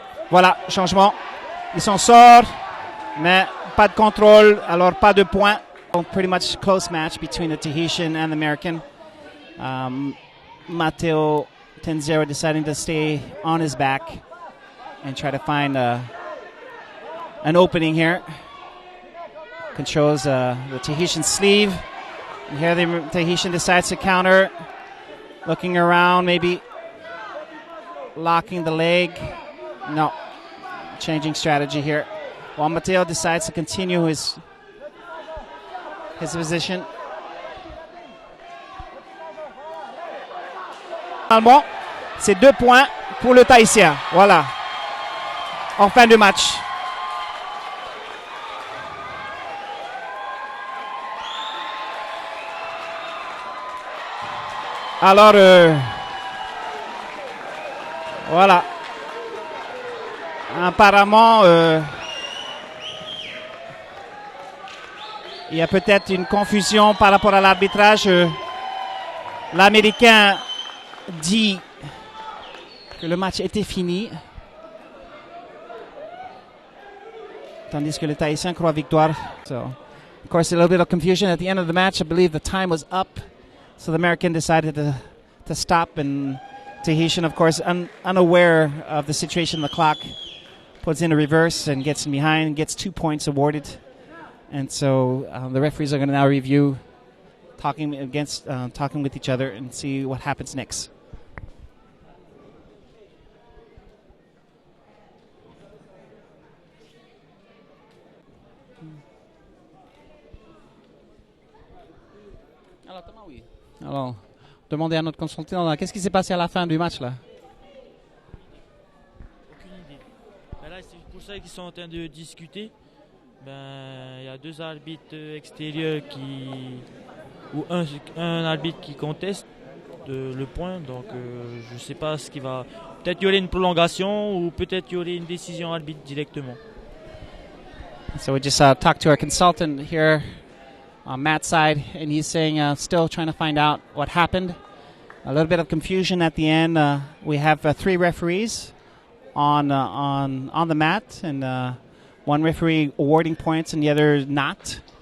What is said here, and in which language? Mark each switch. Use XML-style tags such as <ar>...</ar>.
<fr>Voilà, changement. Ils s'en sortent, mais pas de contrôle, alors pas de points.</fr> <en>Pretty much close match between the Tahitian and the American. Matteo Tenzero deciding to stay on his back and try to find an opening here. Controls the Tahitian sleeve. And here the Tahitian decides to counter. Looking around, maybe locking the leg. No. Changing strategy here. While Matteo decides to continue his position.</en> <fr>Finalement, c'est 2 points pour le Tahitien. Voilà. En fin de match. Alors, voilà. Apparemment, il y a peut-être une confusion par rapport à l'arbitrage. L'Américain dit que le match était fini, tandis que le Tahitien croit victoire.</fr> <en>So, of course, a little bit of confusion at the end of the match. I believe the time was up, so the American decided to stop, and Tahitian, of course, unaware of the situation, the clock puts in a reverse and gets in behind, gets 2 points awarded. And so the referees are going to now review, talking with each other and see what happens next.</en> <fr>Alors, Thomas, oui. Alors, demandez à notre consultant, qu'est-ce qui s'est passé à la fin du match là? Aucune idée. Ben là, c'est pour ça qu'ils sont en train de discuter. Ben, il y a 2 arbitres extérieurs ou un arbitre qui conteste le point. Donc, je ne sais pas ce qui va. Peut-être qu'il y aurait une prolongation ou peut-être qu'il y aurait une décision arbitre directement.</fr> <en>So we just talked to our consultant here on Matt's side, and he's saying still trying to find out what happened. A little bit of confusion at the end. We have 3 referees on the mat, and one referee awarding points and the other not.</en>